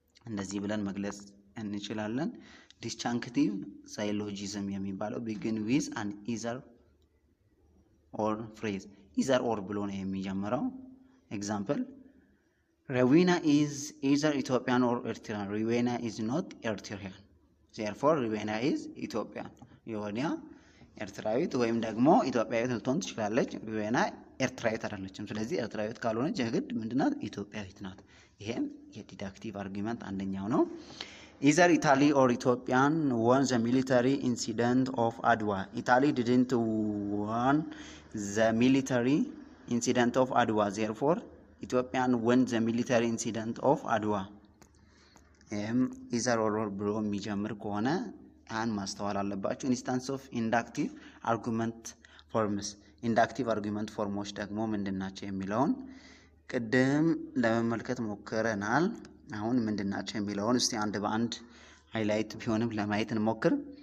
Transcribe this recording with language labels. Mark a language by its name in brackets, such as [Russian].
[Amharic] እንደዚህ ብለን መግለጽ እንችላለን። [English] disjunctive syllogism የሚባለው begin with an either or phrase either or [Amharic] ብሎ ነው የሚጀምረው። [English] example Rowena is either Ethiopian or Eritrean. Rowena is not Eritrean. Therefore Rowena is Ethiopian. [Amharic] የሆነ ኤርትራዊት ወይም ደግሞ ኢትዮጵያዊት ልትሆን ትችላለች። ሮዌና ኤርትራዊት አይደለችም። ስለዚህ ኤርትራዊት ካልሆነች የግድ ምንድናት? ኢትዮጵያዊት ናት። ይሄም የዲዳክቲቭ አርጊመንት አንደኛው ነው። [English] either Italy or Ethiopian won the military incident of Adwa. Italy didn't won the military incident of Adwa. Therefore Ethiopian won the military incident of Adwa. [Amharic] either or ብሎ የሚጀምር ከሆነ ያን ማስተዋል አለባችሁ። ኢንስታንስ ኦፍ ኢንዳክቲቭ አርጉመንት ፎርምስ ኢንዳክቲቭ አርጉመንት ፎርሞች ደግሞ ምንድናቸው የሚለውን ቅድም ለመመልከት ሞክረናል። አሁን ምንድናቸው የሚለውን እስቲ አንድ በአንድ ሃይላይት ቢሆንም ለማየት እንሞክር።